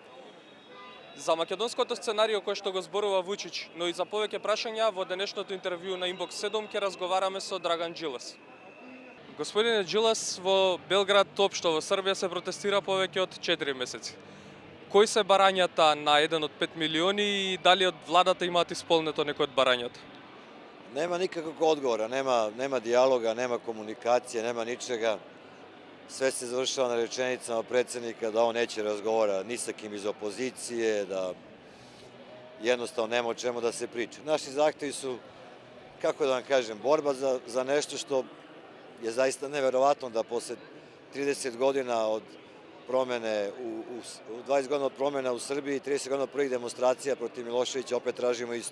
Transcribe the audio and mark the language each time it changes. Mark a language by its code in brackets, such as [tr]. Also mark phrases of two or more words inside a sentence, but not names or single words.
[mk] За македонското сценарио кој што го зборува Вучич, но и за повеќе прашања во денешното интервју на Inbox 7 ќе разговараме со Драган Джилас. Господине Джилас, во Белград општо во Србија се протестира повеќе од 4 месеци. Кои се барањата на 1 од 5 милиони и дали од владата имаат исполнето некој од барањата? [sr] Nema nikakvog odgovora, nema dijaloga, nema komunikacije, nema ničega. Sve se završava na rečenicama predsjednika da on neće razgovara ni sa kim iz opozicije, da jednostavno nema o čemu da se priča. Naši zahtevi su, kako da vam kažem, borba za nešto što je zaista neverovatno da posle 30 godina od promene, 20 godina od promena u Srbiji, 30 godina od prvih demonstracija protiv Miloševića, opet tražimo isto.